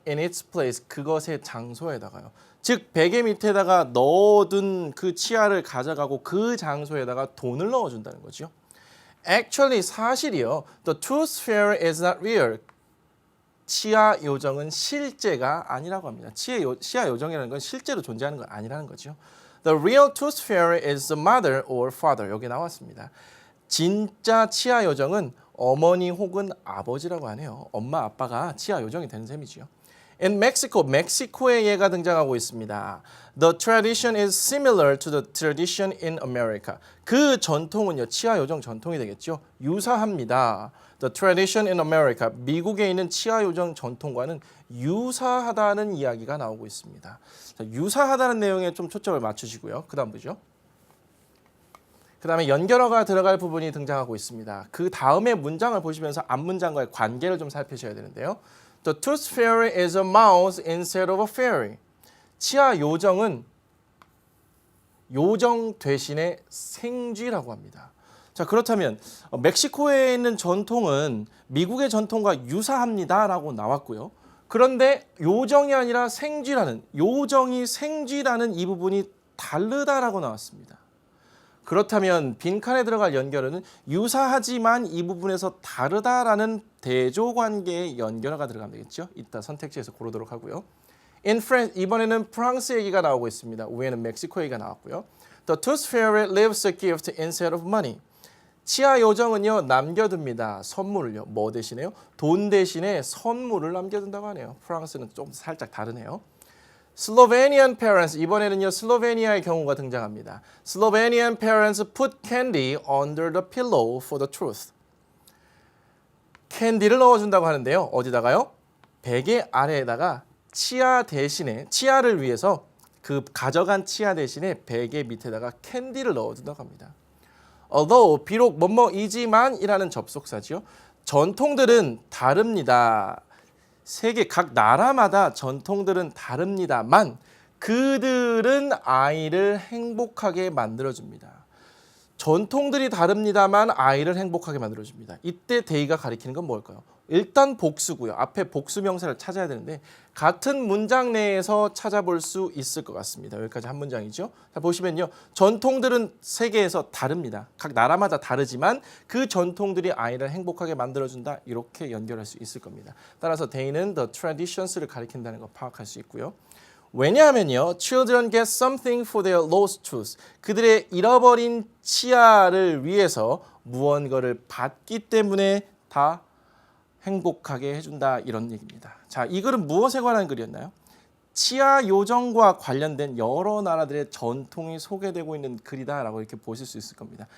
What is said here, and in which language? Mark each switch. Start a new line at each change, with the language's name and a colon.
English: In its place,
Korean: 그것의 장소에다가요. 즉 베개 밑에다가 넣어둔 그 치아를 가져가고 그 장소에다가 돈을 넣어준다는 거죠. Actually 사실이요.
English: The tooth fairy is not real.
Korean: 치아 요정은 실제가 아니라고 합니다. 치아 요정이라는 건 실제로 존재하는 건 아니라는 거죠.
English: The real tooth fairy is the mother or father.
Korean: 여기 나왔습니다. 진짜 치아 요정은 어머니 혹은 아버지라고 하네요. 엄마 아빠가 치아 요정이 되는 셈이지요.
English: In Mexico,
Korean: 멕시코의 예가 등장하고 있습니다.
English: The tradition is similar to the tradition in America.
Korean: 그 전통은요, 치아 요정 전통이 되겠죠. 유사합니다.
English: The tradition in America,
Korean: 미국에 있는 치아 요정 전통과는 유사하다는 이야기가 나오고 있습니다. 자, 유사하다는 내용에 좀 초점을 맞추시고요. 그 다음 보죠. 그 다음에 연결어가 들어갈 부분이 등장하고 있습니다. 그 다음에 문장을 보시면서 앞 문장과의 관계를 좀 살피셔야 되는데요.
English: The tooth fairy is a mouse instead of a fairy.
Korean: 치아 요정은 요정 대신에 생쥐라고 합니다. 자, 그렇다면 멕시코에 있는 전통은 미국의 전통과 유사합니다라고 나왔고요. 그런데 요정이 아니라 요정이 생쥐라는 이 부분이 다르다라고 나왔습니다. 그렇다면 빈칸에 들어갈 연결어는 유사하지만 이 부분에서 다르다라는 대조관계의 연결어가 들어가면 되겠죠. 이따 선택지에서 고르도록 하고요.
English: In France,
Korean: 이번에는 프랑스 얘기가 나오고 있습니다. 위에는 멕시코 얘기가 나왔고요.
English: The tooth fairy leaves a gift instead of money.
Korean: 치아 요정은요, 남겨둡니다. 선물을요. 뭐 대신에요? 돈 대신에 선물을 남겨둔다고 하네요. 프랑스는 좀 살짝 다르네요.
English: Slovenian parents,
Korean: 이번에는요, 슬로베니아의 경우가 등장합니다.
English: Slovenian parents put candy under the pillow for the tooth.
Korean: 캔디를 넣어준다고 하는데요. 어디다가요? 베개 아래에다가 치아를 위해서 그 가져간 치아 대신에 베개 밑에다가 캔디를 넣어준다고 합니다. Although, 비록 뭐뭐이지만이라는 접속사지요. 전통들은 다릅니다. 세계 각 나라마다 전통들은 다릅니다만 그들은 아이를 행복하게 만들어줍니다. 전통들이 다릅니다만 아이를 행복하게 만들어줍니다. 이때 they가 가리키는 건 뭘까요? 일단 복수고요. 앞에 복수 명사를 찾아야 되는데 같은 문장 내에서 찾아볼 수 있을 것 같습니다. 여기까지 한 문장이죠. 자, 보시면요. 전통들은 세계에서 다릅니다. 각 나라마다 다르지만 그 전통들이 아이를 행복하게 만들어준다. 이렇게 연결할 수 있을 겁니다. 따라서 they는 the traditions를 가리킨다는 거 파악할 수 있고요. 왜냐하면요.
English: Children get something for their lost tooth.
Korean: 그들의 잃어버린 치아를 위해서 무언가를 받기 때문에 다 행복하게 해준다 이런 얘기입니다. 자, 이 글은 무엇에 관한 글이었나요? 치아 요정과 관련된 여러 나라들의 전통이 소개되고 있는 글이다라고 이렇게 보실 수 있을 겁니다.